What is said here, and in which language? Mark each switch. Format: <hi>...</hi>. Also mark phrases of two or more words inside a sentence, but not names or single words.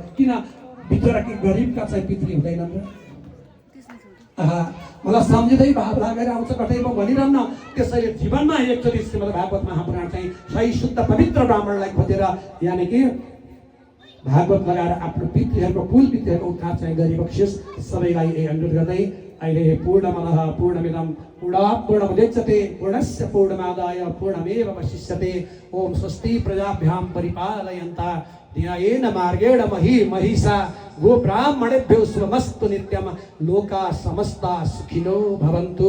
<ne>किन बिचरा कि गरिबका चाहिँ पितृ हुँदैनन् र मलाई सम्झिँदै भाव लागेर आउँछ कतै म भनिरहन्न। त्यसैले जीवनमा एकचोटि श्रीमद् भागवत महापुराण चाहिँ सही शुद्ध पवित्र ब्राह्मणलाई खोजेर यानि कि भागवत लगाएर आफ्नो पितृहरूको कुल पितृहरूको उद्धार चाहिँ गरिबक्सियोस्। सबैलाई यही अनुरोध गर्दै अहिले</ne> <sa>पूर्णमदः पूर्णमिदं पूर्णात् पूर्णमुदच्यते पूर्णस्य पूर्णमादाय पूर्णमेवावशिष्यते। ओम स्वस्ति प्रजाभ्यां परिपालयन्ता न्यायेन मार्गेण महिषा गोब्राह्मणेभ्यो शुभमस्तु नित्यं लोका समस्ता सुखिनो भवन्तु।</sa>